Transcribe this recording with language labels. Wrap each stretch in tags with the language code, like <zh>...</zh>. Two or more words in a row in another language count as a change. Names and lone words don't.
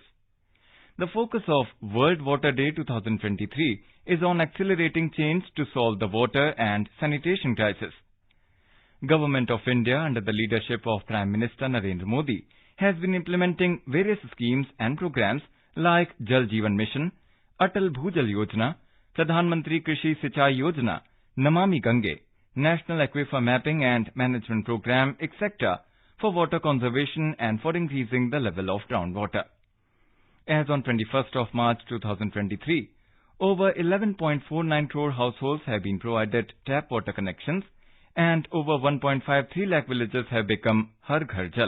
<en>The focus of World Water Day 2023 is on accelerating change to solve the water and sanitation crisis. Government of India, under the leadership of Prime Minister Narendra Modi, has been implementing various schemes and programs like Jal Jeevan Mission, Atal Bhujal Yojana, Pradhan Mantri Krishi Sinchai Yojana, Namami Gange, National Aquifer Mapping and Management Program, etc., for water conservation and for increasing the level of groundwater. As on 21st of March 2023, over 11.49 crore households have been provided tap water connections and over 1.53 lakh villages have become Har Ghar Jal.</en>